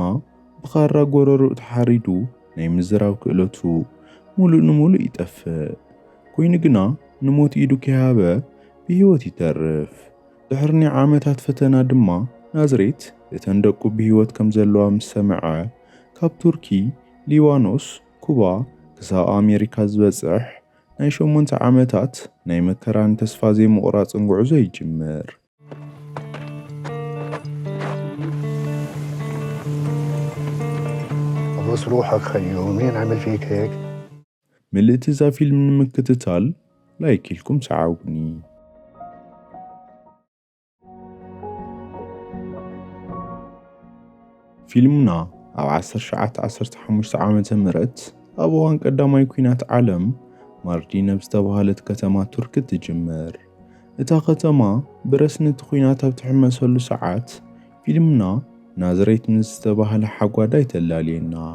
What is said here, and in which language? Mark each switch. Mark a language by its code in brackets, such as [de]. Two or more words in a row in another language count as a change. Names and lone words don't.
[ti] ብኻራ ጎረሮኡ ተሓሪዱ ናይ ምዝራብ ክእለቱ ሙሉእ ንሙሉእ ይጠፍእ። ኮይኑ ግና ንሞት ኢዱ ከይሃበ ብህይወት ይተርፍ። ድሕሪ ዓመታት ፈተና ድማ ናዝሬት እተን ደቁ ብህይወት ከም ዘለዋ ምስ ሰምዐ ካብ ቱርኪ፣ ሊባኖስ፣ ኩባ ክሳብ ኣሜሪካ ዝበጽሕ ናይ 8 ዓመታት ናይ መከራን ተስፋ ዘይምቑራጽን ጉዕዞ ይጅምር። [ar] بص روحك خيو مين عمل فيك هيك؟ ملئت إذا فيلم نمكتتال لايك لكم سعاوني. [ti] فيلمنا ኣብ 1915 ዓመተ ምህረት ኣብ እዋን ቀዳማይ ኩናት ዓለም ማርዲነብ ዝተባህለት ከተማ ቱርክ ትጅምር። እታ ከተማ ብረስንቲ ኩናት ኣብ ትሕመሰሉ ሰዓት ፊልምና ናዝሬት ምስ ዝተባህለ ሓጓዳይ ተላልየና።